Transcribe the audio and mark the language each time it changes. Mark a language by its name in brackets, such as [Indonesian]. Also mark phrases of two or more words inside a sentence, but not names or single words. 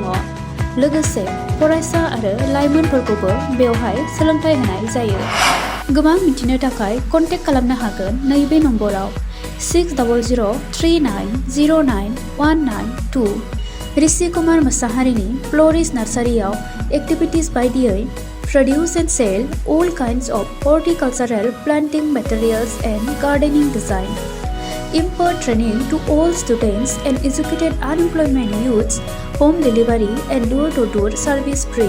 [Bodo] लोगोसे फरायसा आरो लाइमोनफोरखौबो बेवहाय सोलोंथाइ होनाय जायो। गोबां मिथिनो थाखाय कन्टेक्ट खालामनो हागोन नैबे नम्बराव 600039091992। ऋषि कुमार मोसाहारिनि फ्ल'रिस्ट नार्सारियाव एक्टिभिटिज बायदियै [English] produce and sell all kinds of horticultural planting materials and gardening design, impart training to all students and educated unemployment youths, home delivery and door-to-door service free.